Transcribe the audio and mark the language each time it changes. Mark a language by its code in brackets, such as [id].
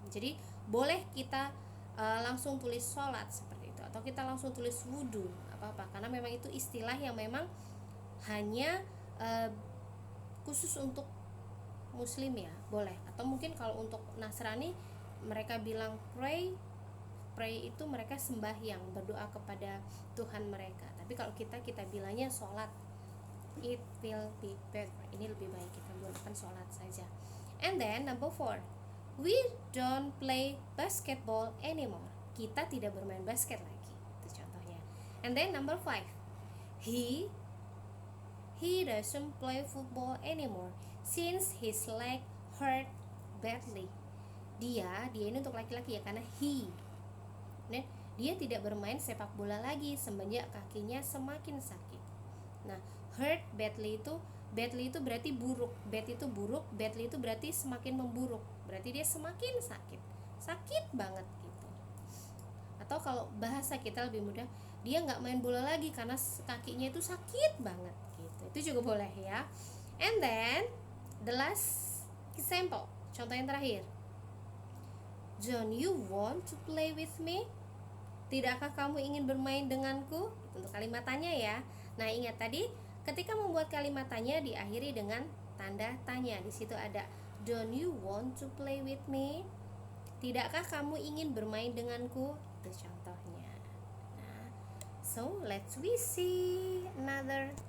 [id] Jadi boleh kita langsung tulis sholat seperti itu, atau kita langsung tulis wudhu, apa-apa, karena memang itu istilah yang memang hanya khusus untuk muslim ya, boleh. Atau mungkin kalau untuk Nasrani mereka bilang pray itu mereka sembahyang, berdoa kepada Tuhan mereka. Tapi kalau kita bilangnya sholat, [en] it will be better. [id] Ini lebih baik kita gunakan sholat saja. [en] And then number 4, we don't play basketball anymore. [id] Kita tidak bermain basket lagi. Itu contohnya. [en] And then number 5, he doesn't play football anymore since his leg hurt badly. [id] Dia ini untuk laki-laki ya, karena he. Nah, dia tidak bermain sepak bola lagi semenjak kakinya semakin sakit. Nah, hurt badly itu berarti buruk. Bad itu buruk, badly itu berarti semakin memburuk. Berarti dia semakin sakit banget gitu. Atau kalau bahasa kita lebih mudah, dia nggak main bola lagi karena kakinya itu sakit banget gitu. Itu juga boleh ya. [en] And then the last example, [id] contoh yang terakhir, [en] don't you want to play with me? [id] Tidakkah kamu ingin bermain denganku? Untuk kalimat tanya ya. Nah, ingat tadi ketika membuat kalimat tanya diakhiri dengan tanda tanya. Di situ ada [en] don't you want to play with me? [id] Tidakkah kamu ingin bermain denganku? Itu contohnya. [en] Nah, so let's we see another.